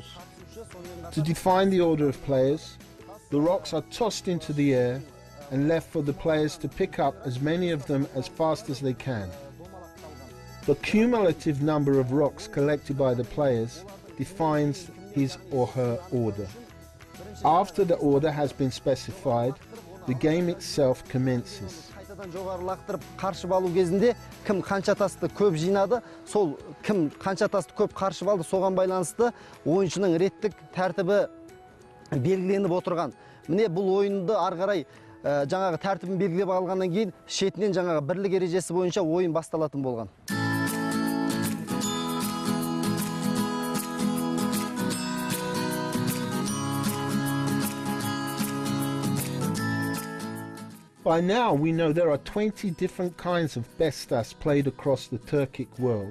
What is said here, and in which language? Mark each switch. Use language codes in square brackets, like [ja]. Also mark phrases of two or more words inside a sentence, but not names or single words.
[en] To define the order of players, the rocks are tossed into the air and left for the players to pick up as many of them as fast as they can. The cumulative number of rocks collected by the players defines his or her order. After the order has been specified, the game itself commences. [kk] жаңағы тәртібін белгілеп алғаннан кейін шетінен жаңағы бірлік ережесі бойынша ойын басталатын болған. [en] By now we know there are 20 different kinds of Bestus played across the Turkic world.